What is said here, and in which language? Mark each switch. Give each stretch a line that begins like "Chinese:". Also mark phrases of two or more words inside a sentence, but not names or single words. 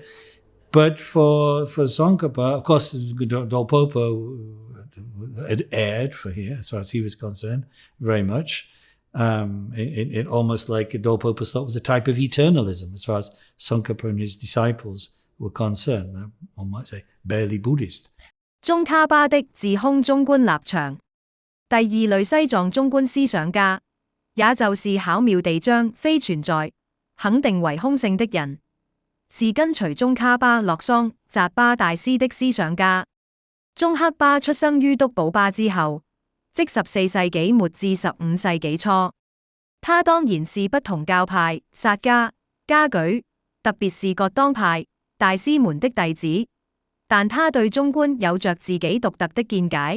English: But for Tsongkhapa, of course, Dolpopa had erred for here, as far as he was concerned, very much. It almost like Dolpopa's thought was a type of eternalism, as far as Tsongkhapa and his disciples were concerned. One might say barely Buddhist.
Chinese: 宗喀巴的自空中觀立場。第二類西藏中觀思想家，也就是巧妙地將非存在肯定為空性的人，是跟隨宗喀巴洛桑扎巴大師的思想家。宗喀巴出生於督寶巴之後，即14世紀末至15世紀初。他當然是不同教派薩迦、嘉舉，特別是覺當派大師們的弟子，但他對中觀有着自己獨特的見解。